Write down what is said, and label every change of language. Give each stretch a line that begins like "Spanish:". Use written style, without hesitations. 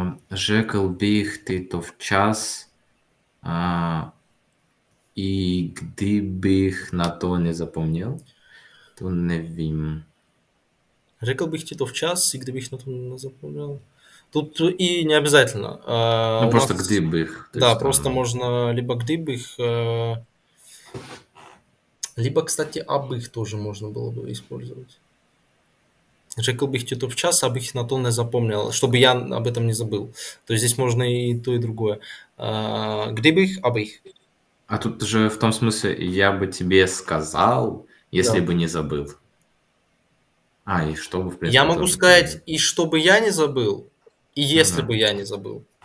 Czech: Řekl bych ty to včas, i kdybych na to nezapomněl, to nevím. Řekl bych ti to včas, и kdybych na to nezapomněl.
Russian: Тут и не обязательно. Ну, просто kdybych. Да, просто можно либо kdybych, либо, кстати, абых тоже можно было бы использовать.
Czech: Řekl bych ti to včas, abych na to nezapomněl,
Russian: чтобы я об этом не забыл. То есть здесь можно и то, и другое.
Czech: Kdybych, abych.
Russian: А тут же в том смысле, я бы тебе сказал, если бы не забыл. И чтобы, в принципе... Я могу сказать, и чтобы я не забыл, и если бы я не забыл.